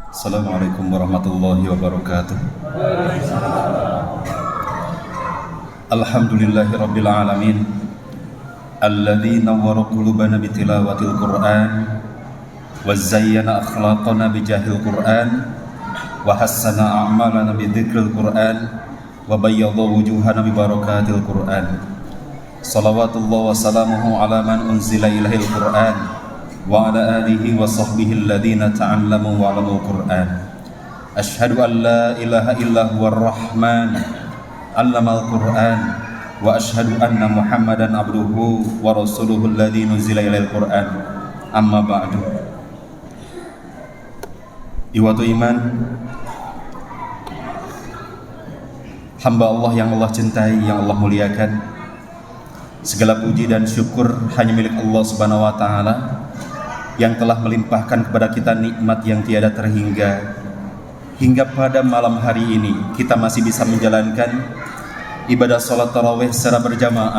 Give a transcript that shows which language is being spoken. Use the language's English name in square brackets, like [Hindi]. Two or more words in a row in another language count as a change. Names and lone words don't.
[Arabic] السلام عليكم ورحمة الله وبركاته. الحمد لله رب العالمين, الذي نور قلوبنا بتلاوة القرآن وزين أخلاقنا بجاه القرآن وحسن أعمالنا بذكر القرآن وبيض وجوهنا ببركات القرآن. صلوات الله وسلامه على من أنزل إليه القرآن وعلى آله وصحبه الذين تعلموا وعلموا القرآن. أشهد أن لا إله إلا هو الرحمن علم القرآن وأشهد أن محمدا عبده ورسوله الذي نزل إليه القرآن. أما بعد. إخوة الإيمان, [Indonesian] hamba Allah yang Allah cintai, yang Allah muliakan, segala puji dan syukur hanya milik Allah [Arabic] سبحانه وتعالى [Indonesian] yang telah melimpahkan kepada kita nikmat yang tiada terhingga. Hingga pada malam hari ini kita masih bisa menjalankan ibadah sholat tarawih secara berjamaah.